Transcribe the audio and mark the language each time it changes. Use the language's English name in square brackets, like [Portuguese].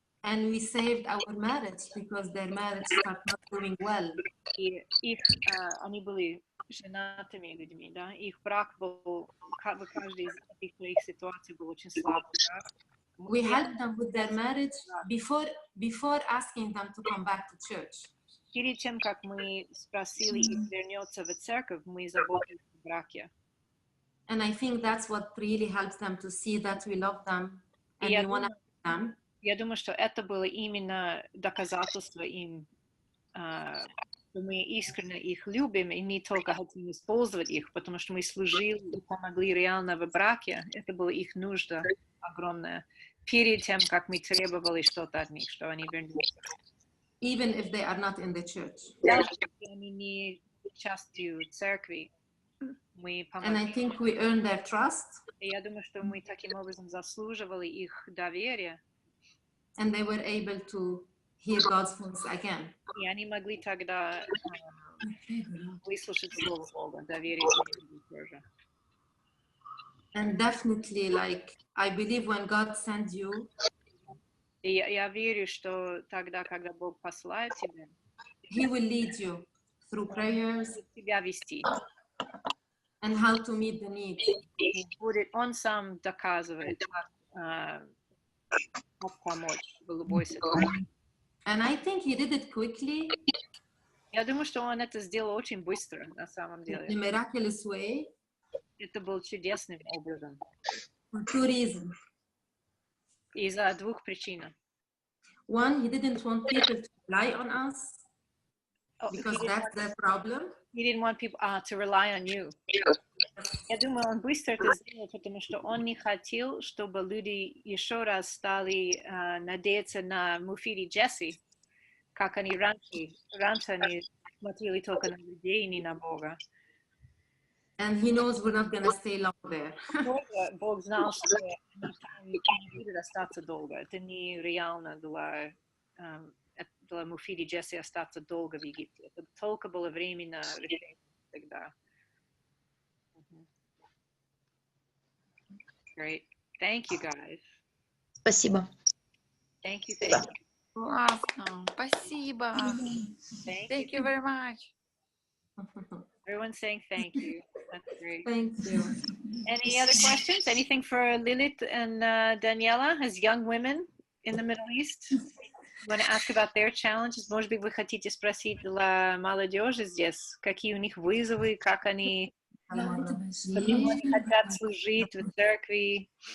[English] And we saved our marriage because their marriage started not doing well. [Russian] И они были женатыми людьми, да? Их брак был, в каждой из этих своих ситуаций был очень слабый. [English] We helped them with their marriage before asking them to come back to church. [Russian] Перед тем, как мы спросили их вернуться в церковь, мы заботились о браке. [English] And I think that's what really helps them to see that we love them and we want to help them. [Russian] Я думаю, что это было именно доказательство им, что мы искренне их любим и не только хотим использовать их, потому что мы служили и помогли реально в браке. Это была их нужда огромная. Перед тем, как мы требовали что-то от них, что они вернутся. [English] Even if they are not in the church. [Russian] Даже если они не частью церкви, мы помогли. [English] And I think we earned their trust. [Russian] И я думаю, что мы таким образом заслуживали их доверие. [English] And they were able to hear God's voice again. [Russian] И они могли тогда выслушать Слово Бога, доверие тоже. [English] And definitely, like, I believe when God sends you, [Russian] И я верю, что тогда, когда Бог посылает тебя, [English] He will lead you through prayers [Russian] тебя вести. [English] and how to meet the needs. [Russian] И Он сам доказывает, как помочь в любой ситуации. [English] And I think he did it quickly, [Russian] Я думаю, что он это сделал очень быстро, на самом [English] in a [Russian] деле. [English] miraculous way, [Russian] Это был чудесным образом. [English] for 2 reasons. [Russian] Из-за двух причин. [English] One, he didn't want people to rely on us, because that's their problem. He didn't want people to rely on you. [Russian] Я думаю, он быстро это сделал, потому что он не хотел, чтобы люди еще раз стали надеяться на Муфид и Джесси, как они раньше они смотрели только на людей и не на Бога. And he knows we're not going to stay long there. Бог знал, что не будет остаться долго. Это нереально для Муфид и Джесси остаться долго в Египте. Это только было временно решение тогда. [English] Great. Thank you, guys. [Russian] Спасибо. [English] Thank you. Thank you. [Russian] Классно. Спасибо. [English] Thank you very much. Everyone's saying thank you. That's great. Thank you. Any other questions? Anything for Lilith and Daniela as young women in the Middle East? Want to ask about their challenges? [Russian] Может быть, вы хотите спросить для молодежи здесь, какие у них вызовы, как они, почему они хотят служить в церкви?